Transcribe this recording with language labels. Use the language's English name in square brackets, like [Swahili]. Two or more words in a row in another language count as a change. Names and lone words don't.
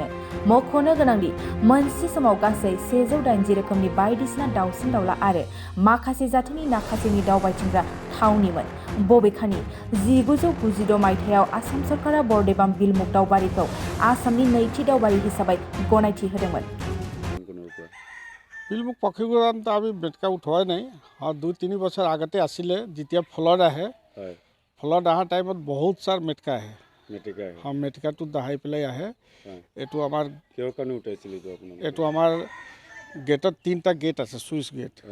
[Bodo] मख'नो गोनांदि मोनसे समाव गासै 180 रोखोमनि बायदिसिना दाउसिन दाउला आरो माखासे जाथिनि नाखासेनि दावबायथिंग्रा थावनिमोन। बबेखानि 1992 मायथाइयाव आसाम सरकारा बरदेबाम बिलमुग दावबारिखौ आसामनि नैथि दावबारि हिसाबै गनायथि होदोंमोन। [Assamese] বিলমুখ পক্ষীগুৰানটো আমি বেটকা উঠোৱাই নাই। 2-3 বছৰ আগতে আছিলে, যেতিয়া ফ্লড আহে, ফ্লড অহাৰ টাইমত বহুত চাৰ মেটকা আহে। মেটকাটো দাহাই পেলাই আহে। এইটো আমাৰ কিহৰ কাৰণে উঠাইছিল? এইটো আমাৰ গেটত 3টা গেট আছে, [English] sluice gate.